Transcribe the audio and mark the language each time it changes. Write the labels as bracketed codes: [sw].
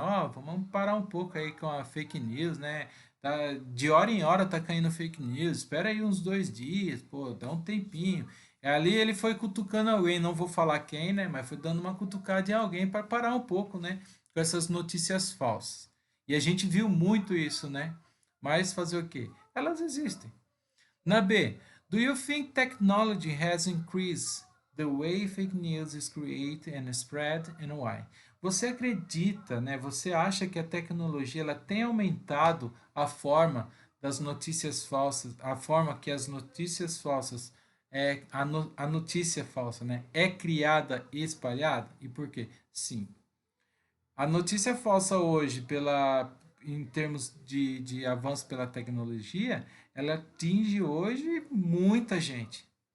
[pt] Ó, vamos parar um pouco aí com a fake news, né? Tá, de hora em hora tá caindo fake news, espera aí uns 2 dias, pô, dá um tempinho. Ali ele foi cutucando alguém, não vou falar quem, né? Mas foi dando uma cutucada em alguém para parar um pouco, né? Com essas notícias falsas. E a gente viu muito isso, né? Mas fazer o quê? Elas existem. Na B, [en] do you think technology has increased the way fake news is created and spread and why? [pt] Você acredita, né? Você acha que a tecnologia ela tem aumentado a forma das notícias falsas, a forma que as notícias falsas a notícia falsa, né, é criada e espalhada? E por quê? Sim. A notícia falsa hoje, em termos de avanço pela tecnologia, ela atinge hoje muita gente.